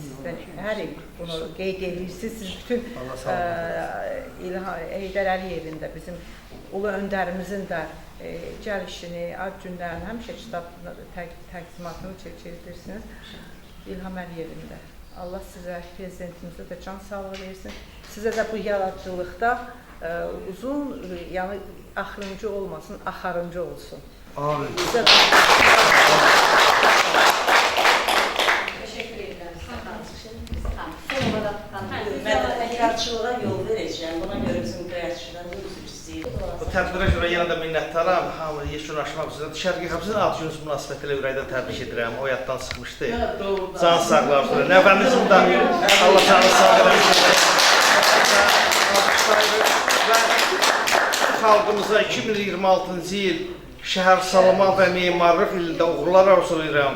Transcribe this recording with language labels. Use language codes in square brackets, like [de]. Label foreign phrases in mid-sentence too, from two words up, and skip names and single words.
[az] Sizdə hər il bunu qeyd edirsiniz. Siz bütün Heydər Əliyevin də bizim ulu öndərimizin də gəlişini, ad günlərini, həmişə kitab təqdimatını çəkilirsiniz. İlham Əliyevin də. Allah sizə, prezidentimizə də can sağlığı versin. Sizə də bu yaradıcılıqda uzun, yəni axırıncı olmasın, axarıncı olsun. Amin. [tr] Teşekkür ederim. Son olarak ben yaratıcılığa yol vereceğim. Buna göre bizim kreatifçilerimiz [az] Bu tədbirə görə yenə də minnətdaram. Hamı yekunlaşmaq üzrə. Şərqi Xəbzin ad gününüz münasibətilə ürəkdən təbrik edirəm. O yaddan çıxmışdı. Can sağlar. Nəvəmizin də Allah canı sağ eləsin. Və xalqımıza 2026-cı il şəhər salma və memarlıq ilində uğurlar arzulayıram.